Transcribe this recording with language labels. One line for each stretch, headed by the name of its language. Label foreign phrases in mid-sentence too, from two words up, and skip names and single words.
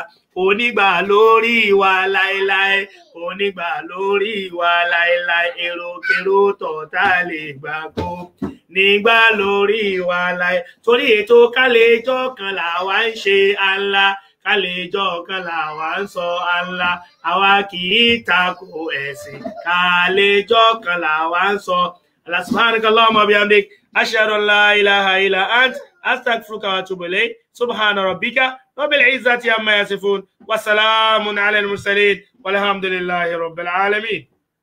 Yoruba: Onígbà lórí wa láéláé, onígbà lórí wa láéláé, èròkèrò tọ̀tá lè gbà kó nígbà lórí wa láé. Torí ètò kálẹ̀jọ́ kan làwa ń ṣe Allah, kálẹ̀jọ́ kan làwa ń sọ Allah, àwa kì í tako ẹ̀sìn, kálẹ̀jọ́ kan làwa ń sọ.
Arabic: سبحانك اللهم وبحمدك أشهد أن لا إله إلا أنت أستغفرك وأتوب إليك. سبحان ربك رب العزة عما يصفون وسلام على المرسلين والحمد لله رب العالمين.